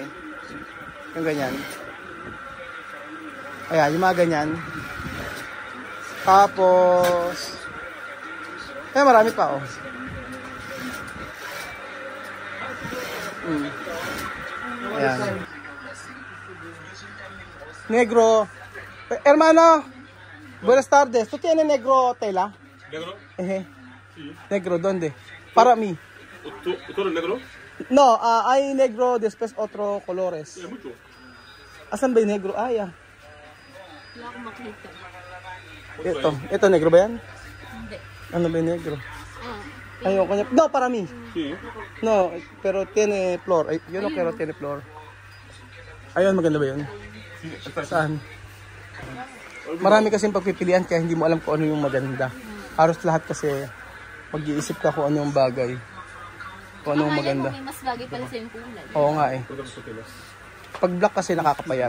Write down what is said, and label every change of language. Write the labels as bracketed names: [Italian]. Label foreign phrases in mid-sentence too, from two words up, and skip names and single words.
[Filipino] Yung ganyan. Ayan, yung mga ganyan. Tapos, marami pa, Ayan. [Spanish] Negro. Hermano, buenas tardes. ¿Tú tienes negro tela? ¿Negro? Sí. Negro, ¿dónde? Para mí. ¿Tú eres negro? No, hay negro después otro colores. Sí, mucho. [Filipino] Asan ba yung negro? Ya. Wala akong makita. Ito negro ba yan? Hindi. Ano ba yung negro? Ayoko niya. [Spanish] No, para mí. Sí. No, pero tiene flor. Yo no quiero tiene flor. [Filipino] Ayun, maganda ba yun? Saan? Marami kasing pagpipilian kaya hindi mo alam kung ano yung maganda. Halos lahat kasi mag-iisip ka kung ano yung bagay. Kung ano yung maganda. May mas bagay pala sa yung kulay. Oo nga Pag black kasi nakakapayat.